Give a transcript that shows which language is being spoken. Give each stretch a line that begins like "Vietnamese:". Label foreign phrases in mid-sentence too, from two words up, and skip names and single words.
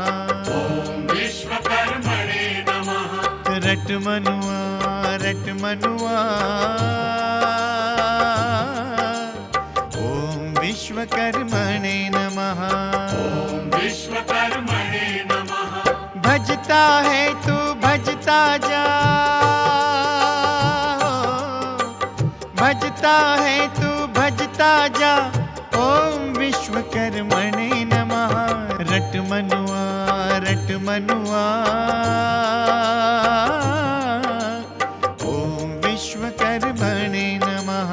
Sanskrit: विश्वकर्मणे नमः।
Hindi: रटमनुआ रटमनुआ।
Sanskrit: ॐ विश्वकर्मणे नमः। विश्वकर्मणे नमः।
Hindi: भजता है तू भजता जा, भजता है तू भजता जा।
Sanskrit: ॐ विश्वकर्मणे नमः।
Hindi: रटमनुआ रटमनुआ।
Sanskrit: ॐ विश्वकर्मणे नमः।